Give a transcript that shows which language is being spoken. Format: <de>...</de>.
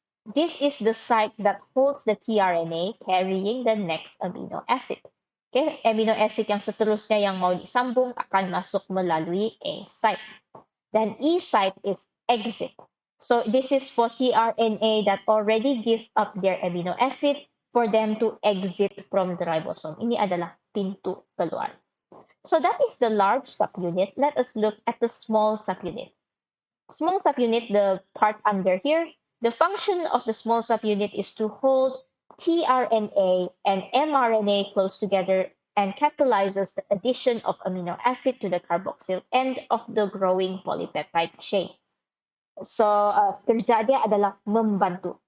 <en>This is the site that holds the tRNA carrying the next amino acid.</en> <ms>Okay, amino acid yang seterusnya yang mau disambung akan masuk melalui A site. Dan E site is exit.</ms> <en>So this is for tRNA that already gives up their amino acid for them to exit from the ribosome.</en> <ms>Ini adalah pintu keluar.</ms> <en>So that is the large subunit. Let us look at the small subunit. Small subunit, the part under here, the function of the small subunit is to hold tRNA and mRNA close together and catalyzes the addition of amino acid to the carboxyl end of the growing polypeptide chain.</en> <ms>So, kerja dia adalah membantu.</ms>